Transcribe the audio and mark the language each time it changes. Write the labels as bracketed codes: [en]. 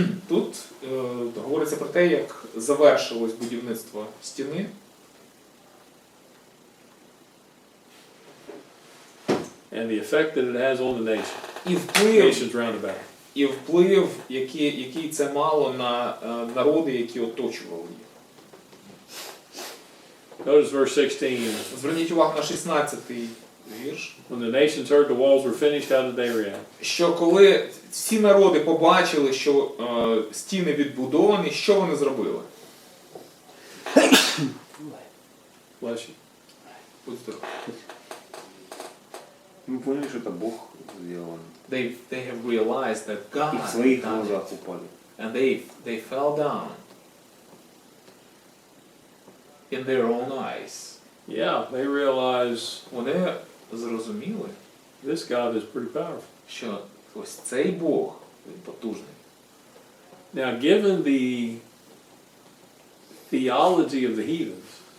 [uk] Тут говориться про те, як завершилось будівництво стіни. [en] And the effect that it has on the nation. [uk] І вплив, [en] Nations round about. [uk] який це мало на народи, які оточували їх. [en] Notice verse 16. [uk] Зверніть увагу на 16-й вірш. [en] When the nations heard the walls were finished, how did they react? [uk] Що коли всі народи побачили, що стіни відбудовані, що вони зробили? [en] Bless you. [uk] Будь здоров. [ru] Мы поняли, что это Бог сделал. [en] They have realized that God [ru] И в своих [en] done it. [ru] глазах упали. [en] And they fell down in their own eyes. Yeah, they realize [uk] Вони зрозуміли, [en] this God is pretty powerful. [uk] що ось цей Бог, він потужний. [en] Now, given the theology of the heathens,